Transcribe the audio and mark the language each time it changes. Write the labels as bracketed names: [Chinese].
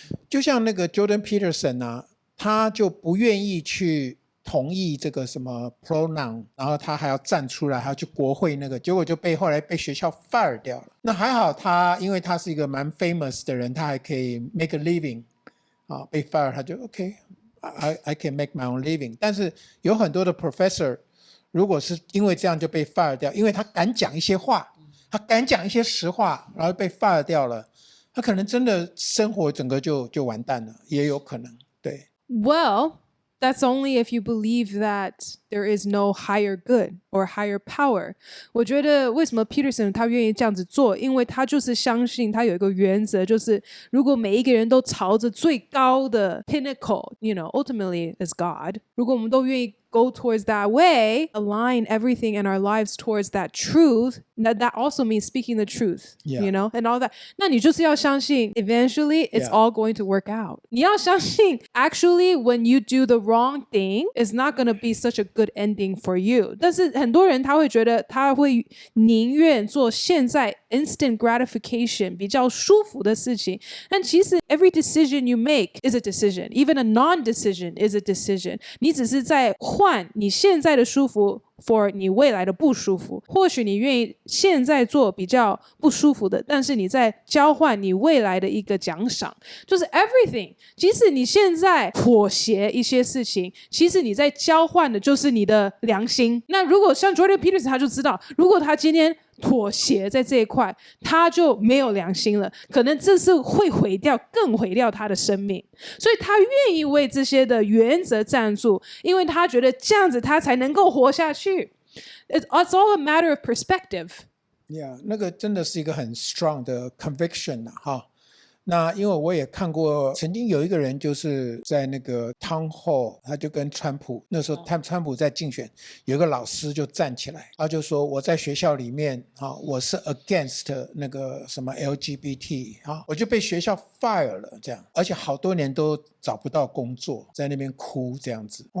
[Chinese] 就像那个 Jordan Peterson 啊，他就不愿意去同意这个什么 pronoun， 然后他还要站出来，还要去国会那个，结果就后来被学校 fire 掉了。那还好他，因为他是一个蛮 famous 的人，他还可以 [English] make a living。被 fire [Chinese] 他就 [English] OK，I can make my own living。 [Chinese] 但是有很多的 professor， 如果是因为这样就被 fire 掉，因为他敢讲一些话，他敢讲一些实话，然后被 fire 掉了，他可能真的生活整个就完蛋了，也有可能。对。 [English] Well, that's only if you believe that there is no higher good or higher power. [Chinese] 我觉得为什么 Peterson 他愿意这样子做，因为他就是相信他有一个原则，就是如果每一个人都朝着最高的 [English] pinnacle, ultimately is God. [Chinese] 如果我们都愿意 [English] go towards that way, align everything in our lives towards that truth, that also means speaking the truth, and all that. [Chinese] 那你就是要相信 [English] eventually it's all going to work out. [Chinese] 你要相信 [English] actually when you do the wrong thing, it's not going to be such a good ending for you. [Chinese] 但是很多人他会觉得他会宁愿做现在 instant gratification 比较舒服的事情，但其实 [English] every decision you make is a decision. Even a non-decision is a decision. [Chinese] 你只是在换你现在的舒服 for 你未来的不舒服，或许你愿意现在做比较不舒服的，但是你在交换你未来的一个奖赏，就是 everything。即使你现在妥协一些事情，其实你在交换的就是你的良心。那如果像 Jordan Peterson 他就知道，如果他今天妥协在这一块，他就没有良心了，可能这是会更毁掉他的生命。所以他愿意为这些的原则站住，因为他觉得这样子他才能够活下去。 [English] It's all a matter of perspective. [Chinese] Yeah， 那个真的是一个很 strong 的 conviction 哈。那因为我也看过，曾经有一个人就是在那个 town hall， 他就跟川普，那时候川普在竞选，有一个老师就站起来，他就说我在学校里面我是 against 那个什么 LGBT 我就被学校 fire 了这样，而且好多年都找不到工作，在那边哭这样子。